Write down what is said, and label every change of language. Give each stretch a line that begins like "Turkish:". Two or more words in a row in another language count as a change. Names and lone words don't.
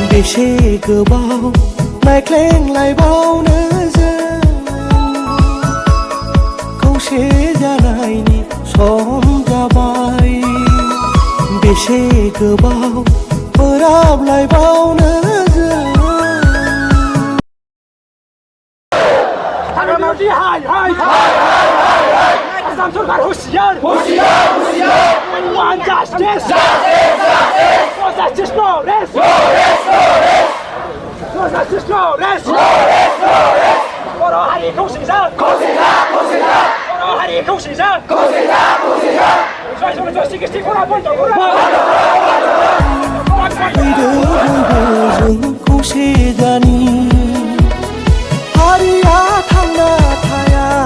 Bodo: बेसे गोबाव नायख्लेंलायबावनो जों खौसे जानायनि सम जाबाय बेसे गोबाव बोराबलायबावनो जों हाग्रामायाव हाय हाय आसाम सरकार हुसियार
English: We want justice No justice, no rest No justice, no rest
Bodo: बर' हारि खौसेजा बर' हारि खौसेजा जय सिकिस्ति खरा बन्द खरा फैदो बयबो जों खौसे जानि हारिया थांना थाया